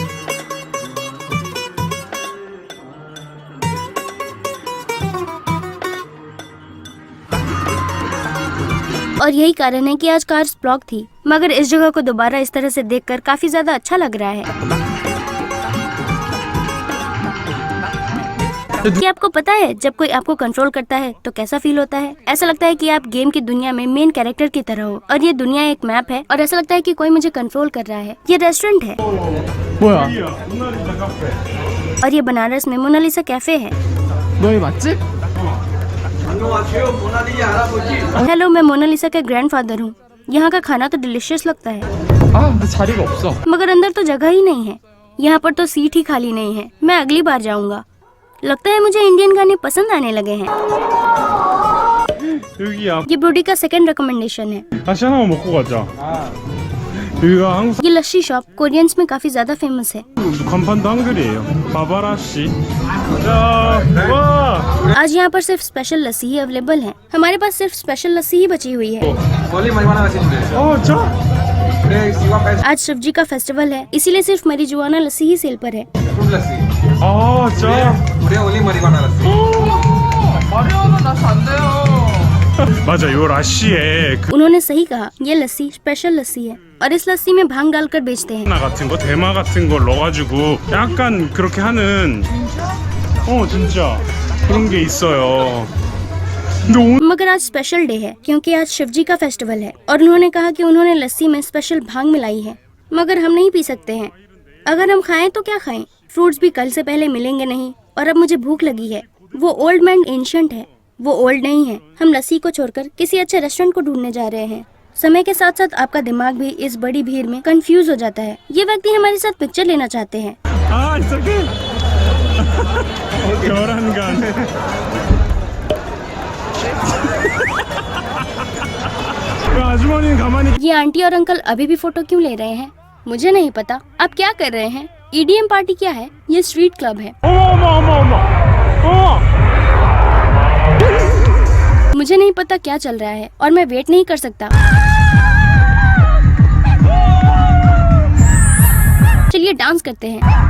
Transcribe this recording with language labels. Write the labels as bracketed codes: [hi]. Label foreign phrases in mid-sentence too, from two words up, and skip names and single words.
[hi] और यही कारण है कि आज [en] cars block [hi] थी, मगर इस जगह को दोबारा इस तरह से देखकर काफी ज्यादा अच्छा लग रहा है। क्या आपको पता है जब कोई आपको कंट्रोल करता है तो कैसा फील होता है? ऐसा लगता है कि आप गेम की दुनिया में [en] main character [hi] की तरह हो और ये दुनिया एक मैप है और ऐसा लगता है कि कोई मुझे कंट्रोल कर रहा है। ये रेस्टोरेंट है [ko] 뭐야? 모나리자 카페. [hi] और ये बनारस में मोनालिसा कैफे है। [ko] 너희 맛집? [hi] हेलो, मैं मोनालिसा का ग्रैंडफादर हूँ। यहाँ का खाना तो डिलीशियस लगता है, [ko] 아 근데 자리가 없어. [hi] मगर अंदर तो जगह ही नहीं है। यहाँ पर तो सीट ही खाली नहीं है। मैं अगली बार जाऊँगा। लगता है मुझे इंडियन गाने पसंद आने लगे हैं। [ko] 여기야. [hi] ये ब्रोडी का [en] second recommendation [hi] है। [ko] 다시 하나만 먹고 가자. 여기가 한국 [hi] ये लस्सी शॉप कोरियंस में काफी ज्यादा फेमस है। [ko] 간판도 한글이에요. 바바라 씨. 자, 와. [hi] आज यहाँ पर सिर्फ स्पेशल लस्सी ही अवेलेबल है। हमारे पास सिर्फ स्पेशल लस्सी ही बची हुई है। [ko] 자. [hi] आज शिवजी का फेस्टिवल है, इसीलिए सिर्फ मरीजुआना लस्सी ही सेल पर है। [ko] 아, 자. 마리아는 나시 안 돼요. 맞아, 요 라시에 그 [hi] उन्होंने सही कहा, ये लस्सी स्पेशल लस्सी है और इस लस्सी में भांग डालकर बेचते हैं। [ko] 나 같은 거, 대마 같은 걸 넣어가지고 약간 그렇게 하는 진짜 그런 게 있어요. 근데 오늘 [hi] मगर आज [en] special day [hi] है क्योंकि आज शिवजी का फेस्टिवल है और उन्होंने कहा कि उन्होंने लस्सी में स्पेशल भांग मिलाई है, मगर हम नहीं पी सकते हैं। अगर हम खाएं तो क्या खाएं? फ्रूट्स भी कल से पहले मिलेंगे नहीं और अब मुझे भूख लगी है। वो [en] old man ancient [hi] है, वो ओल्ड नहीं है। हम लस्सी को छोड़कर किसी अच्छे रेस्टोरेंट को ढूंढने जा रहे हैं। समय के साथ साथ आपका दिमाग भी इस बड़ी भीड़ में कंफ्यूज हो जाता है। ये व्यक्ति हमारे साथ पिक्चर लेना चाहते हैं। [ko] 아, [en] it's okay. [ko] 결혼관. 그 아주머니는 가만히 [hi] ये आंटी और अंकल अभी भी फोटो क्यों ले रहे हैं? मुझे नहीं पता। आप क्या कर रहे हैं? EDM पार्टी क्या है? ये [en] street club [hi] है। [ko] 어머. [hi] मुझे नहीं पता क्या चल रहा है और मैं वेट नहीं कर सकता। चलिए डांस करते हैं।